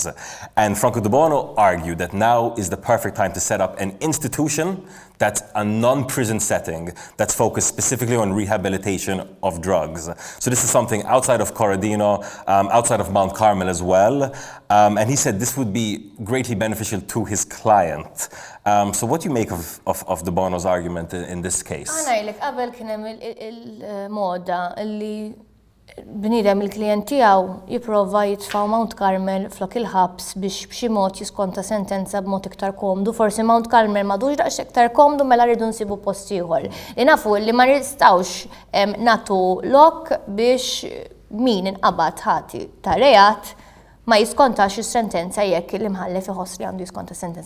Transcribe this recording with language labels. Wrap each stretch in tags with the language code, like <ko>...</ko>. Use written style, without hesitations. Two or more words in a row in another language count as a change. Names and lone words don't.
<en>And Franco De Bono argued that now is the perfect time to set up an institution that's a non-prison setting that's focused specifically on rehabilitation of drugs. So this is something outside of Corradino, outside of Mount Carmel as well. And he said this would be greatly beneficial to his client. So what do you make of De Bono's argument in this case?</en> <mt>Għanajlek, qabel kien hemm il-moda li bniedem il-klient tiegħu jipprova jitfgħu Mount Carmel flok il-ħabs biex b'xi mod jiskonta sentenza b'mod iktar komdu. Forsi Mount Carmel m'għadux daqs iktar komdu mela rridu nsibu post ieħor. Li nafu li ma nistgħux nagħtu lok biex min inqabad ħati ta' reat ma jiskontax is-sentenza jekk l-imħallef iħoss li għandu jiskonta sentenza.</mt>